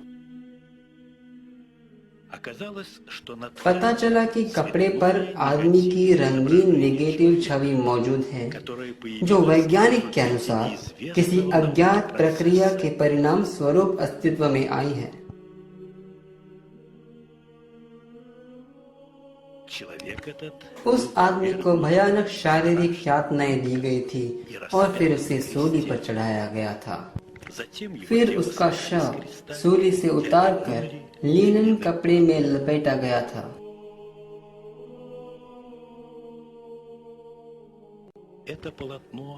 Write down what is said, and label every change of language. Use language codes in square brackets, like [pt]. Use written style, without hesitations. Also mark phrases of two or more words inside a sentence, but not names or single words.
[hi] पता चला कि कपड़े पर आदमी की रंगीन नेगेटिव छवि मौजूद है, जो वैज्ञानिक के अनुसार किसी अज्ञात प्रक्रिया के परिणाम स्वरूप अस्तित्व में आई है। [ru] человек этот [hi] उस आदमी को भयानक शारीरिक यातनाएं दी गई थी और फिर उसे सूली पर चढ़ाया गया था। [ru] затем его [hi] फिर [ru] тело [hi] उसका [ru] сняли [hi] शव [ru] с креста, [hi] सूली से उतारकर लिनन कपड़े में लपेटा गया था। [ru] это полотно